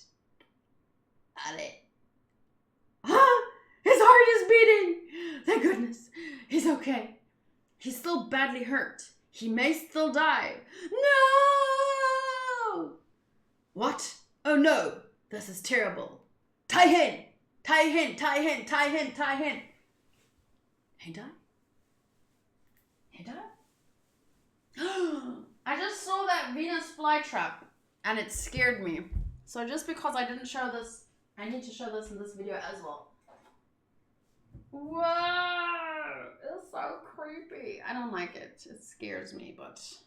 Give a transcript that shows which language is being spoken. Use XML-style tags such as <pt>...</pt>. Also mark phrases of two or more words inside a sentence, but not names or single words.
<en>Ale. Huh? His heart is beating. Thank goodness. He's okay. He's still badly hurt. He may still die. No! What? Oh no, this is terrible. Tie hen! Tie hen, tie hen, tie hen, tie hen. Hey, die? Hey, die? I just saw that Venus flytrap and it scared me. So just because I didn't show this, I need to show this in this video as well. Whoa! It's so creepy. I don't like it. It scares me, but...</en>